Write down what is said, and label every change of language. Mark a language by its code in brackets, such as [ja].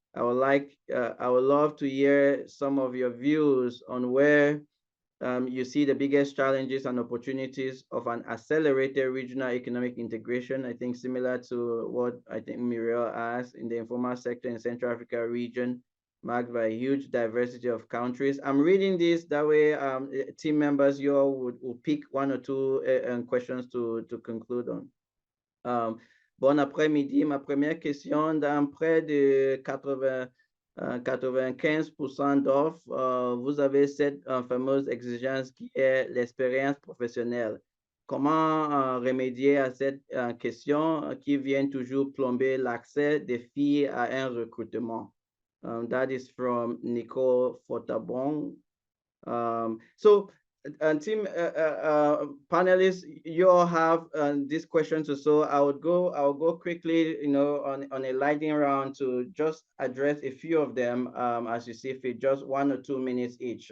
[en] I would love to hear some of your views on where you see the biggest challenges and opportunities of an accelerated regional economic integration. I think similar to what I think Muriel asked, in the informal sector in Central Africa region, marked by a huge diversity of countries. I'm reading this, that way team members, you all would pick 1 or 2 questions to conclude on. [fr] Bon après-midi, ma première question, dans près de 95% d'offres, vous avez cette fameuse exigence qui est l'expérience professionnelle. Comment remédier à cette question qui vient toujours plomber l'accès des filles à un recrutement? [en] That is from Nicole Fortabon. So, team panelists, you all have these questions or so. I'll go quickly, on a lightning round to just address a few of them as you see fit, just 1 or 2 minutes each.